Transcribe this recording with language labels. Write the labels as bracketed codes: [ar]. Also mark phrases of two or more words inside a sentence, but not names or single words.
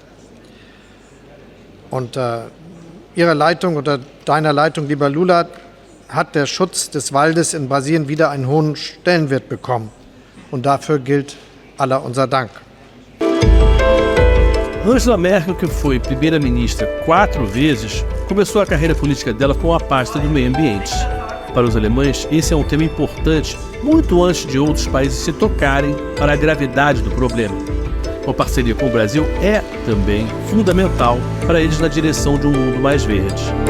[de] Unter Ihrer Leitung, unter deiner Leitung, lieber Lula, hat der Schutz des Waldes in Brasilien wieder einen hohen Stellenwert bekommen. Und dafür gilt aller unser Dank. [pt] Angela Merkel, que foi primeira-ministra 4 vezes, começou a carreira política dela com a pasta do meio ambiente. Para os alemães, esse é um tema importante, muito antes de outros países se tocarem para a gravidade do problema. Uma parceria com o Brasil é, também, fundamental para eles na direção de um mundo mais verde.